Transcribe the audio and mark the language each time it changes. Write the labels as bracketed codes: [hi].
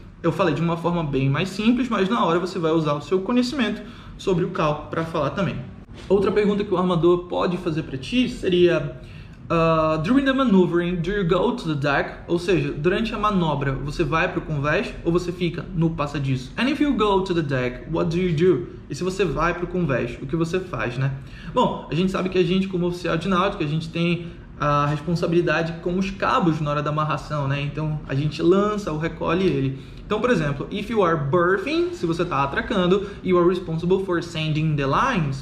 [pt] Eu falei de uma forma bem mais simples, mas na hora você vai usar o seu conhecimento sobre o cal para falar também. Outra pergunta que o armador pode fazer para ti seria during the maneuvering, do you go to the deck? Ou seja, durante a manobra, você vai para o convés ou você fica no passadiço? [en] And if you go to the deck, what do you do? [pt] E se você vai para o convés, o que você faz, né? Bom, a gente sabe que a gente, como oficial de náutica, a gente tem a responsabilidade com os cabos na hora da amarração, né? Então, a gente lança ou recolhe ele. Então, por exemplo, if you are berthing, se você está atracando, you are responsible for sending the lines.